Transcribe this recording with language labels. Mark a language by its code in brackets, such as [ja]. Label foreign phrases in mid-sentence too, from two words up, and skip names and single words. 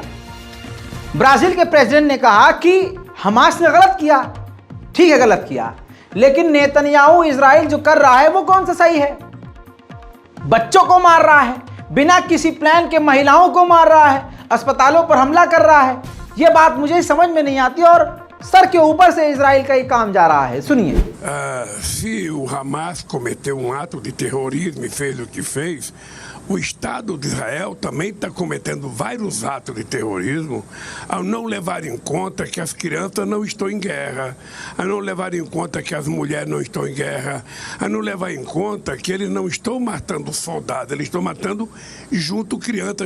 [hi] ब्राजील के प्रेसिडेंट ने कहा कि हमास ने गलत किया, ठीक है गलत किया, लेकिन नेतन्याहू इजराइल जो कर रहा है वो कौन सा सही है। बच्चों को मार रहा है, बिना किसी प्लान के महिलाओं को मार रहा है, अस्पतालों पर हमला कर रहा है। यह बात मुझे समझ में नहीं आती और सर के ऊपर से इजराइल का ये काम जा रहा है। सुनिए। [pt] Se o Hamas cometeu ato de terrorismo e fez o que fez, o Estado de Israel também está cometendo vários atos de terrorismo ao não levar em conta que as crianças não estão em guerra, a não levar em conta que as mulheres não estão em guerra, a não levar em conta que eles não estão matando soldados, eles estão matando junto crianças.